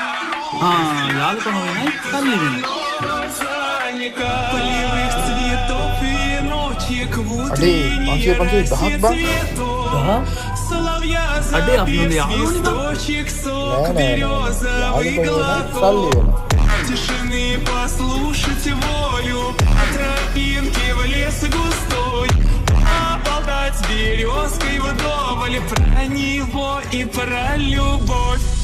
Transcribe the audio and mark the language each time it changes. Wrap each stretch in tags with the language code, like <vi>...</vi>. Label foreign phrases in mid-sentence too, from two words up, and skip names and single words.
<si>යාළුකම වෙනයි සල්ලි වෙනයි. අඩේ 500 1000ක් බං. අඩේ අපි හොඳ යාළුවනේ බං. නෑ සල්ලි වෙනවා.</si> <ru>Тишины послушайте волю, тропинки в лес густой, поболтать с березкой вдоволь про него и про любовь.</ru>